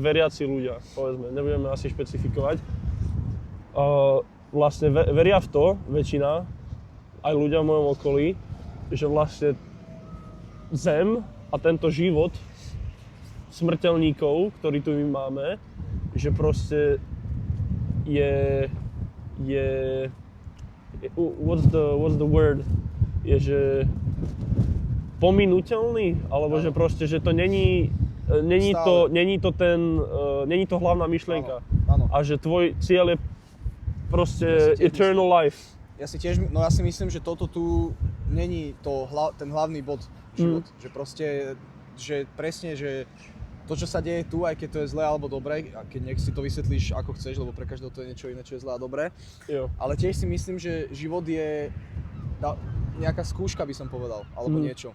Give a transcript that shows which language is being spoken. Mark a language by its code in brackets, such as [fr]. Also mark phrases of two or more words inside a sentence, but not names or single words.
[sl] veriaci ľudia, povedzme, nebudeme asi špecifikovať, vlastne veria v to, väčšina, aj ľudia v mojom okolí, že vlastne zem a tento život smrteľníkov, ktorý tu my máme, že proste je [en] what's the word? [sl] Je, že pominuteľný, alebo že proste, že to není to hlavná myšlienka. Áno. A že tvoj cieľ je proste [en] eternal life. [sl] Ja si myslím, že toto tu není ten hlavný bod život. Že proste, že presne, že to, čo sa deje tu, aj keď to je zlé alebo dobré, a keď nech si to vysvetlíš ako chceš, lebo pre každého to je niečo iné, čo je zlé a dobré. Jo. Ale tiež si myslím, že život je nejaká skúška, by som povedal, alebo niečo.